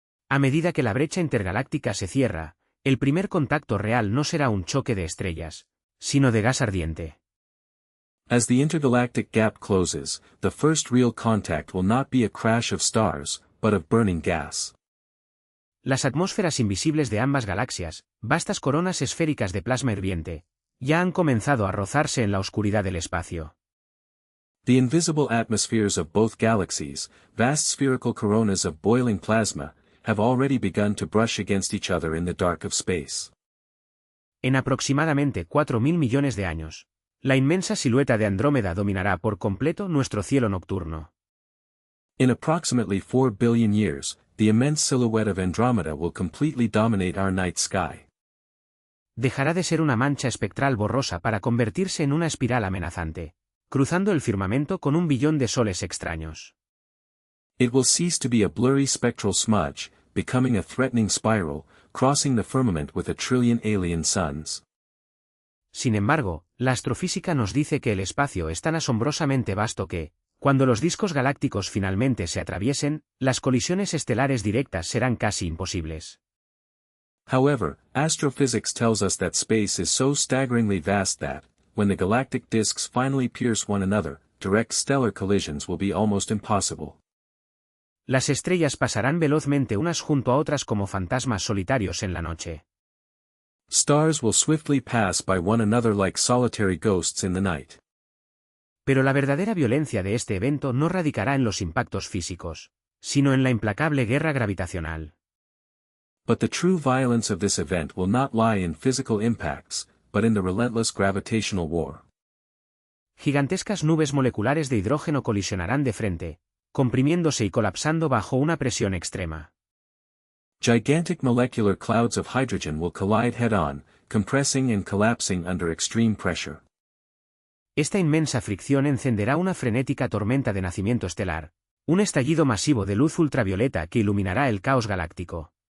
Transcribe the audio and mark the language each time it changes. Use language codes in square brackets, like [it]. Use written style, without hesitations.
[es] A medida que la brecha intergaláctica se cierra, el primer contacto real no será un choque de estrellas, sino de gas ardiente. [en] As the intergalactic gap closes, the first real contact will not be a crash of stars, but of burning gas. [es] Las atmósferas invisibles de ambas galaxias, vastas coronas esféricas de plasma hirviente, ya han comenzado a rozarse en la oscuridad del espacio. [en] The invisible atmospheres of both galaxies, vast spherical coronas of boiling plasma, have already begun to brush against each other in the dark of space. [es] En aproximadamente 4.000 millones de años, la inmensa silueta de Andrómeda dominará por completo nuestro cielo nocturno. [en] In approximately 4 billion years, the immense silhouette of Andromeda will completely dominate our night sky. [es] Dejará de ser una mancha espectral borrosa para convertirse en una espiral amenazante, cruzando el firmamento con 1 billón de soles extraños. [en] It will cease to be a blurry spectral smudge, becoming a threatening spiral, crossing the firmament with 1 trillion alien suns. [es] Sin embargo, la astrofísica nos dice que el espacio es tan asombrosamente vasto que, cuando los discos galácticos finalmente se atraviesen, las colisiones estelares directas serán casi imposibles. [en] However, astrophysics tells us that space is so staggeringly vast that, when the galactic disks finally pierce one another, direct stellar collisions will be almost impossible. [es] Las estrellas pasarán velozmente unas junto a otras como fantasmas solitarios en la noche. [en] Stars will swiftly pass by one another like solitary ghosts in the night. [es] Pero la verdadera violencia de este evento no radicará en los impactos físicos, sino en la implacable guerra gravitacional. [en] But the true violence of this event will not lie in physical impacts, but in the relentless gravitational war. [es] Gigantescas nubes moleculares de hidrógeno colisionarán de frente, comprimiéndose y colapsando bajo una presión extrema. [en] Gigantic molecular clouds of hydrogen will collide head-on, compressing and collapsing under extreme pressure. [es] Esta inmensa fricción encenderá una frenética tormenta de nacimiento estelar, un estallido masivo de luz ultravioleta que iluminará el caos galáctico.